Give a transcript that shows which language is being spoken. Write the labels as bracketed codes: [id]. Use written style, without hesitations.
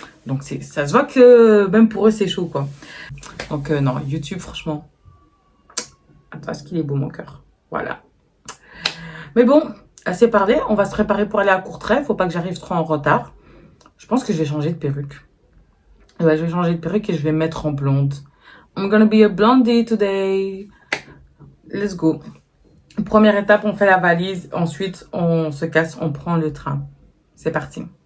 [fr] Donc, ça se voit que même pour eux, c'est chaud, quoi. Donc, non, YouTube, franchement. Attends, est-ce qu'il est beau, mon cœur? Voilà. Mais bon, assez parlé. On va se préparer pour aller à Courtrai. Faut pas que j'arrive trop en retard. Je pense que je vais changer de perruque. Ouais, je vais changer de perruque et je vais me mettre en blonde. [en] I'm gonna be a blondie today. Let's go. [fr] Première étape, on fait la valise. Ensuite, on se casse, on prend le train. C'est parti.